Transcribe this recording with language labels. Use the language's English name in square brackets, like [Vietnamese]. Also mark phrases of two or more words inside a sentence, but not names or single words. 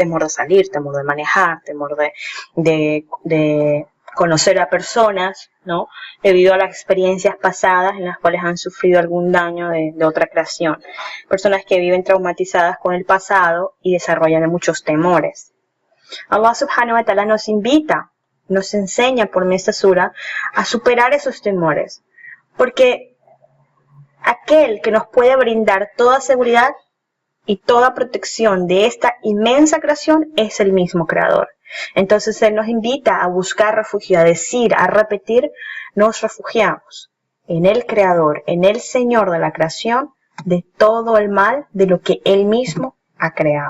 [Spanish] Temor de salir, temor de manejar, temor de conocer a personas, ¿no? Debido a las experiencias pasadas en las cuales han sufrido algún daño de otra creación. Personas que viven traumatizadas con el pasado y desarrollan muchos temores. Allah [Arabic] سبحانه وتعالى [Spanish] nos invita, nos enseña por esta sura a superar esos temores, porque aquel que nos puede brindar toda seguridad y toda protección de esta inmensa creación es el mismo Creador. Entonces Él nos invita a buscar refugio, a decir, a repetir, nos refugiamos en el Creador, en el Señor de la creación, de todo el mal de lo que Él mismo ha creado.